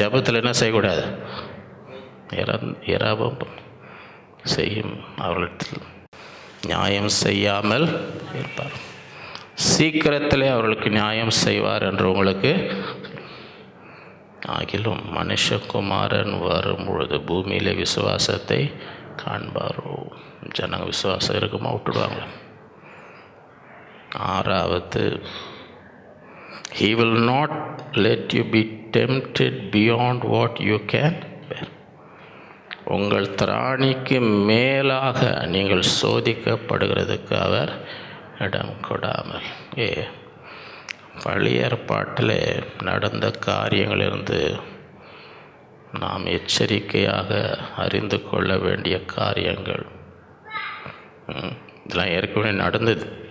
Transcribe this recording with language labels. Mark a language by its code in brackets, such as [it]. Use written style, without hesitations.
[ta] ஜபத்தில் என்ன செய்யக்கூடாது? இரவும் செய்யும் அவர்களுக்கு நியாயம் செய்யாமல் இருப்பார். சீக்கிரத்திலே அவர்களுக்கு நியாயம் செய்வார் என்று உங்களுக்கு. ஆகிலும் மனுஷகுமாரன் வரும்பொழுது பூமியிலே விசுவாசத்தை காண்பாரோ? ஜனங்க விசுவாசம் இருக்குமா? விட்டுடுவாங்க. [en] 6வது, he will not let you be tempted beyond what you can bear. [ta] உங்கள் திராணிக்கு மேலாக நீங்கள் சோதிக்கப்படுகிறதுக்கு அவர் இடம் கொடாமல். பழைய ஏற்பாட்டில் நடந்த காரியங்களிலிருந்து நாம் எச்சரிக்கையாக அறிந்து கொள்ள வேண்டிய காரியங்கள் இதெல்லாம் ஏற்கனவே நடந்தது.